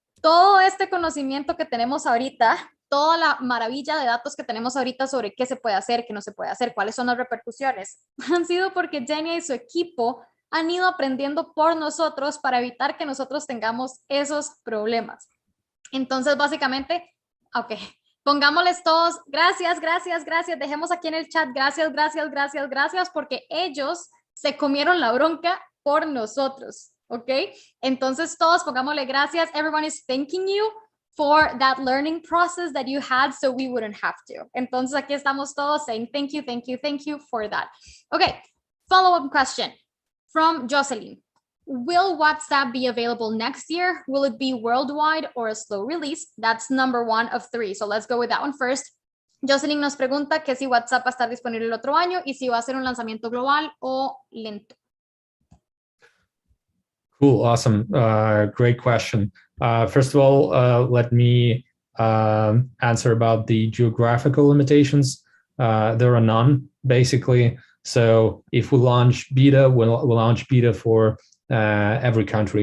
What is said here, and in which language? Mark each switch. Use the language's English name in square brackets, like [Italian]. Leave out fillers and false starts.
[Spanish] todo este conocimiento que tenemos ahorita, toda la maravilla de datos que tenemos ahorita sobre qué se puede hacer, qué no se puede hacer, cuáles son las repercusiones, han sido porque Jenny y su equipo han ido aprendiendo por nosotros para evitar que nosotros tengamos esos problemas. Entonces, básicamente, ok, pongámosles todos, gracias, gracias, gracias, dejemos aquí en el chat, gracias, gracias, gracias, gracias, porque ellos se comieron la bronca por nosotros, ok? Entonces, todos pongámosle gracias, [English] everyone is thanking you for that learning process that you had so we wouldn't have to. [Spanish] Entonces, aquí estamos todos [English] saying thank you, thank you, thank you for that. Okay, follow-up question from Jocelyn. Will WhatsApp be available next year? Will it be worldwide or a slow release? That's number 1 of 3. So let's go with that one first. [Spanish] Jocelyn nos pregunta que si WhatsApp va a estar disponible el otro año y si va a ser un lanzamiento global o lento. [English] Cool, awesome, great question. First of all, let me answer about the geographical limitations. There are none, basically. So if we launch beta, we'll launch beta for every country.